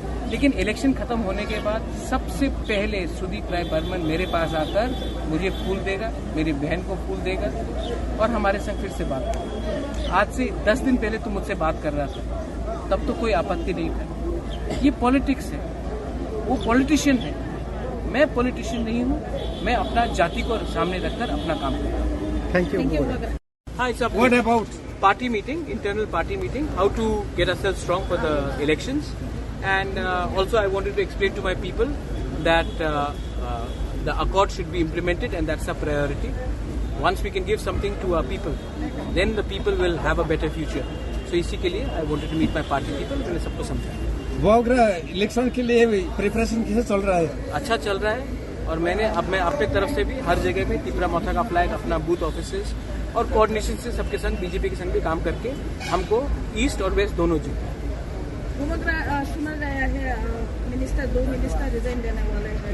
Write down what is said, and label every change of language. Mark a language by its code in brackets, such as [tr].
[hi] लेकिन इलेक्शन खत्म होने के बाद सबसे पहले सुदीप राय बर्मन मेरे पास आकर मुझे फूल देगा, मेरी बहन को फूल देगा और हमारे संग फिर से बात करेगा। आज से 10 दिन पहले तो मुझसे बात कर रहा था, तब तो कोई आपत्ति नहीं था। ये पॉलिटिक्स है, वो पॉलिटिशियन है, मैं पॉलिटिशियन नहीं हूँ। मैं अपना जाति को सामने रखकर अपना काम करता हूँ। [en] Thank you. Hi, it's up. What about? Party meeting, internal party meeting, how to get ourselves strong for the elections. And also I wanted to explain to my people that the accord should be implemented and that's a priority. Once we can give something to our people, then the people will have a better future. So [hi] इसी के लिए [en] I wanted to meet my party people, [hi] मैंने सबको समझाया। Vagra election के लिए preparation कैसे चल रहा है? अच्छा चल रहा है और मैं अपने तरफ से भी हर जगह में तिपरा मोथा का फ्लैग, अपना बूथ ऑफिसेस और कोऑर्डिनेशन से सबके संग, बीजेपी के संग भी काम करके हमको ईस्ट और वेस्ट दोनों जीतना है। सुना गया है दो मिनिस्टर रिजाइन देने वाले हैं।